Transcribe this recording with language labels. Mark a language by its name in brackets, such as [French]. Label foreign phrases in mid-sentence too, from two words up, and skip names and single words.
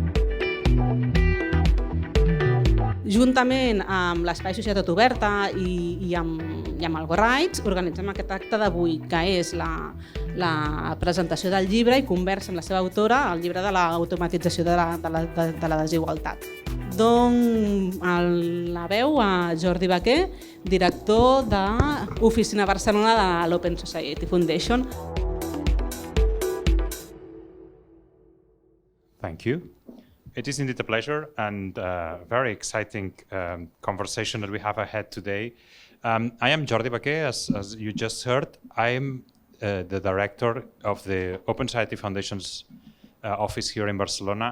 [Catalan] Juntament amb l'Espai Societat Oberta i amb Algorights organitzem aquest acte d'avui, que és la presentació del llibre i conversa amb la seva autora, el llibre de l'automatització de la desigualtat. Dono la veu a Jordi Vaquer, director de l'Oficina Barcelona de l'Open Society Foundation. [English] Thank you. It is indeed a pleasure and a very exciting conversation that we have ahead today. I am Jordi Vaquer, as you just heard. I am the director of the Open Society Foundation's office here in Barcelona.